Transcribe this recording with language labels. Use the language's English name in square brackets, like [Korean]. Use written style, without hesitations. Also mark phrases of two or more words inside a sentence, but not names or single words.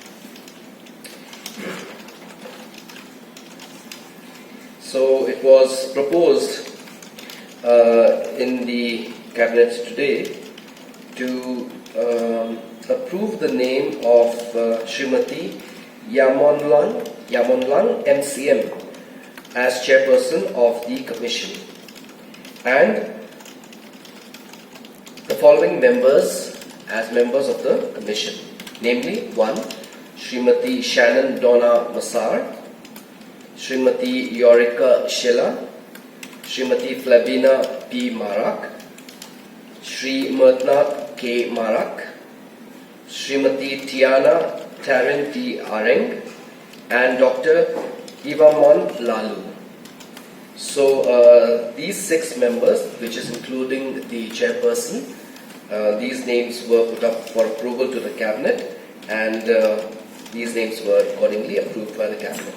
[English] So it was proposed in the cabinet today to approve the name of Srimati Yamonlang MCM as chairperson of the commission, and the following members as members of the commission, namely 1. Srimati Shannon Donna Massar, Srimati Yorika Shilla, Srimati Flavina P. Marak, Sri Mertnath K. Marak, Srimati Tiana Tarin T. Areng, and Dr. Ivamon Lalu. So these 6 members, which is including the chairperson, these names were put up for approval to the cabinet, and these names were accordingly approved by the cabinet.